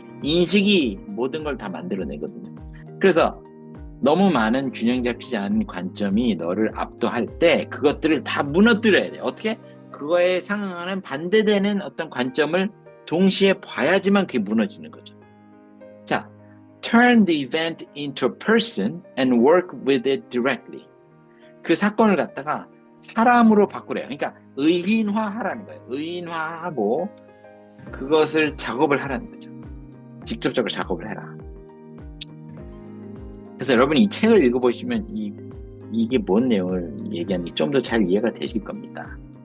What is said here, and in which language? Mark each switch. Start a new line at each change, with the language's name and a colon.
Korean: 인식이 모든 걸 다 만들어내거든요. 그래서 너무 많은 균형 잡히지 않은 관점이 너를 압도할 때 그것들을 다 무너뜨려야 돼. 어떻게? 그거에 상응하는 반대되는 어떤 관점을 동시에 봐야지만 그게 무너지는 거죠.
English: 자, turn the event into a person and work with it directly.
Korean: 그 사건을 갖다가 사람으로 바꾸래요. 그러니까 의인화하라는 거예요. 의인화하고 그것을 작업을 하라는 거죠. 직접적으로 작업을 해라. 그래서 여러분이 이 책을 읽어보시면 이게 뭔 내용을 얘기하는지 좀 더 잘 이해가 되실 겁니다.